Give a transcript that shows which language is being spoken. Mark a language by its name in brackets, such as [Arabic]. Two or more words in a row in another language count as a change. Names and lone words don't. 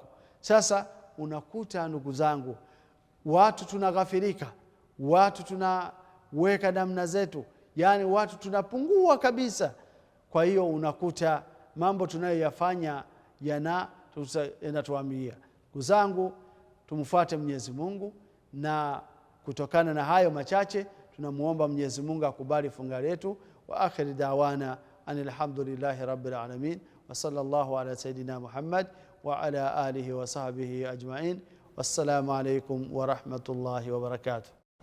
[Swahili] Sasa unakuta ndugu zangu, watu tunaghafirika, watu tunaweka namna zetu, yani watu tunapungua kabisa. Kwa hiyo unakuta mambo tunayoyafanya yanatuambia. Ndugu zangu, tumfuate Mwenyezi Mungu, na kutokana na hayo machache tunamuomba Mwenyezi Mungu akubali funga letu. [Arabic] وآخر دعوانا الحمد لله رب العالمين، وصلى الله على سيدنا محمد وعلى آله وصحبه أجمعين. والسلام عليكم ورحمة الله وبركاته.